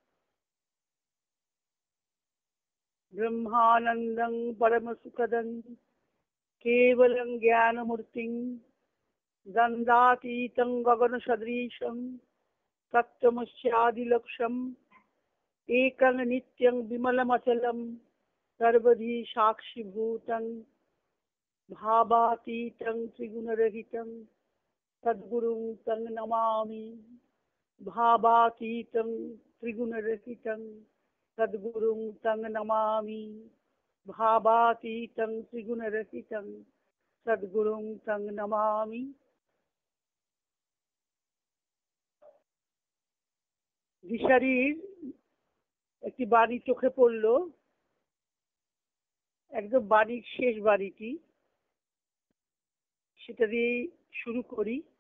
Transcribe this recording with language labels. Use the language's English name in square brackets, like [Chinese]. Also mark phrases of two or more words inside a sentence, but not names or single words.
[Sanskrit] ब्रह्मानन्दं परमसुखदं केवलं ज्ञानमूर्तिं गन्धातीतं गगनसदृशं तत्त्वमस्यादिलक्ष्यम् एकं नित्यं विमलमचलं सर्वधी साक्षिभूतं भावातीतं त्रिगुणरहितं सद्गुरुं तं नमामि। भावातीतं त्रिगुणरहितं सद्गुरुं तं नमामि। भावातीतं त्रिगुणरहितं सद्गुरुं तं नमामि। [Bangla] দিশারির একটি বাড়ি চোখে পড়ল, একদম বাড়ির শেষ বাড়িটি, সেটা দিয়ে শুরু করি।